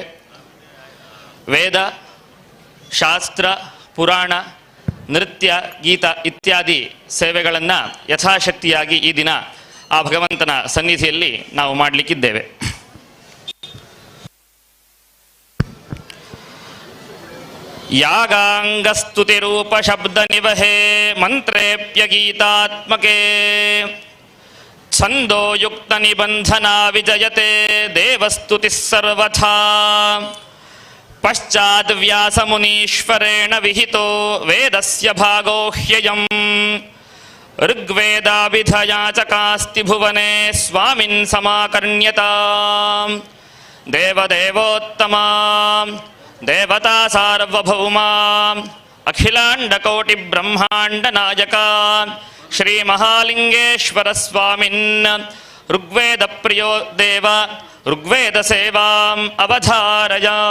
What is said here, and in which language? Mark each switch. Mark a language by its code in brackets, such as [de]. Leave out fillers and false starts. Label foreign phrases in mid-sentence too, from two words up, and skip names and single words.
[kn] ವೇದ, ಶಾಸ್ತ್ರ, ಪುರಾಣ, ನೃತ್ಯ, ಗೀತ ಇತ್ಯಾದಿ ಸೇವೆಗಳನ್ನು ಯಥಾಶಕ್ತಿಯಾಗಿ ಈ ದಿನ ಆ ಭಗವಂತನ ಸನ್ನಿಧಿಯಲ್ಲಿ ನಾವು ಮಾಡಲಿಕ್ಕಿದ್ದೇವೆ. [sa] ಯಾಗಾಂಗಸ್ತುತಿರೂಪ ಶಬ್ದ ನಿವಹೇ ಮಂತ್ರೇಪ್ಯ ಗೀತಾತ್ಮಕೆ ಛಂದೋ ಯುಕ್ತ ನಿಬಂಧನಾ ವಿಜಯತೆ ದೇವಸ್ತುತಿ ಸರ್ವಥಾ ಪಶ್ಚಾದ್ ವ್ಯಾಸ ಮುನೀಶ್ವರೇಣ ವಿಹಿತೋ ವೇದಸ್ಯ ಭಾಗೋ ಹ್ಯಯಂ ಋಗ್ವೇದಾಭಿಧಯಾಚಕಾಸ್ತಿ ಭುವನೆ ಸ್ವಾಮಿನ್ ಸಮಾಕರ್ಣ್ಯತಾ ದೇವದೇವೋತ್ತಮಾ ದೇವತಾ ಸಾರ್ವಭೌಮಾ ಅಖಿಲಾಂಡಕೋಟಿ ಬ್ರಹ್ಮಾಂಡ ನಾಯಕ ಶ್ರೀ ಮಹಾಲಿಂಗೇಶ್ವರ ಸ್ವಾಮಿನ್ ಋಗ್ವೇದ ಪ್ರಿಯೋ ದೇವ ಋಗ್ವೇದ ಸೇವಾಂ ಅವಧಾರಯ.